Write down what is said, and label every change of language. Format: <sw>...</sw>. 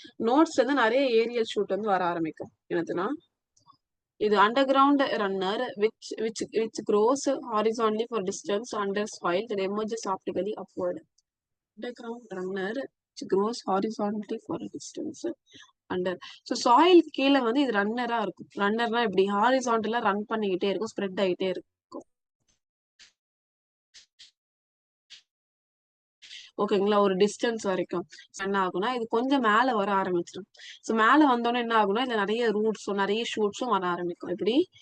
<ta>நோட்ஸ்ல இருந்து நிறைய Ariel shoot வந்து வர ஆரம்பிக்கும். என்னதுன்னா இது</ta> <en>Underground runner which grows horizontally for distance under soil that emerges optically upward. Underground runner which grows horizontally for a distance under.</en> <ta>So soil கீழே வந்து இது ரன்னரா இருக்கும். ரன்னர்னா இப்படி ஹாரிசான்டலா ரன் பண்ணிக்கிட்டே இருக்கும், ஸ்ப்ரெட் ஆகிட்டே இருக்கும். ஓகேங்களா? ஒரு டிஸ்டன்ஸ் வரைக்கும் என்ன ஆகும்னா இது கொஞ்சம் மேல வர ஆரம்பிச்சிடும். ஸோ மேல வந்தோடனே என்ன ஆகும்னா இதுல நிறைய ரூட்ஸும் நிறைய ஷூட்ஸும் வர ஆரம்பிக்கும். எப்படி?</ta>